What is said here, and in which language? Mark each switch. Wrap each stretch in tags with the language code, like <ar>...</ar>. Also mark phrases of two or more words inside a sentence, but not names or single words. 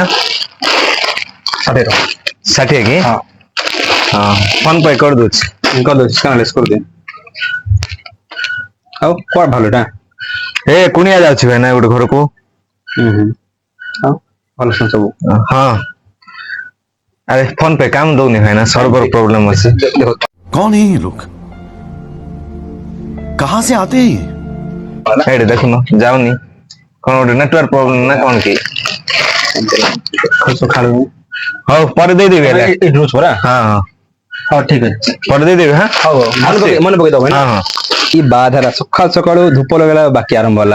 <or>60 ଟଙ୍କା। 60 କି? ହଁ ହଁ ଫୋନ ପେ କରିଦଉଛି। କରିଦଉଛି ସ୍କାନଲେସ୍ କରିଦେ। ଆଉ କୁଆଡେ ବାହାରିଲୁ ଏଟା? ଏ କୁଣିଆ ଯାଉଛି ଭାଇନା ଗୋଟେ ଘରକୁ। ଆଉ ଭଲ ସବୁ?</or> <hi>ହଁ अरे फोन पे काम दौनी है ना</hi> <en>server problem</en> <hi>ଅଛି। कौन है ये लोग? कहां से आते हैं?</hi> <or>ଏଇଠି ଦେଖୁନ ଯାଉନି କଣ ଗୋଟେ</or> <en>network problem</en> <or>ନା କଣ କି? ସକାଳୁ ହଉ ପରେ ଦେଇଦେବି ହେଲେ। ଏଇଠି ରହୁଛୁ ପରା? ହଁ ହଁ ହଉ ଠିକ ଅଛି ପରେ ଦେଇଦେବି। ହଁ ହଉ ମନେ ପକେଇଦବ ହଁ ହଁ କି ବାଦ ହେଲା ସକାଳୁ ସକାଳୁ ଧୂପ ଲଗେଇଲା ବାକି ଆରମ୍ଭ ହେଲା।</or>